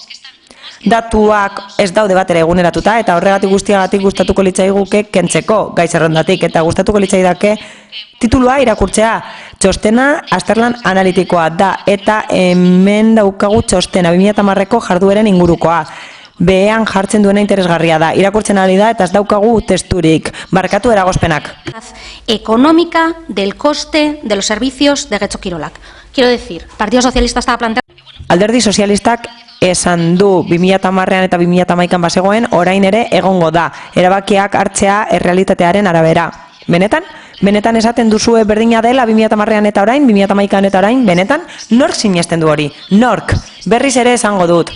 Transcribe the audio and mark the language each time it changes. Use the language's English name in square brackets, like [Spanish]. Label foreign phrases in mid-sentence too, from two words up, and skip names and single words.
[Basque] Datuak ez daude bat ere eguneratuta eta horregatik guztiagatik gustatuko litzaiguke kentzeko gai zerrendatik eta gustatuko litzaidake titulua irakurtzea. Txostena azterlan analitikoa da eta hemen daukagu txostena 2010ko jardueren ingurukoa. Behean jartzen duena interesgarria da, irakurtzen ari da eta ez daukagu testurik. Barkatu eragozpenak. [Spanish] Económica del coste de los servicios de Getxo Kirolak. Quiero decir, Partido Socialista estaba planteando... [Basque] Alderdi Sozialistak esan du 2010an eta 2011an bazegoen, orain ere egongo da. Erabakiak hartzea errealitatearen arabera. Benetan? Benetan esaten duzue berdina dela 2010an eta orain, 2011an eta orain, benetan? Nork sinesten du hori? Nork? Berriz ere esango dut.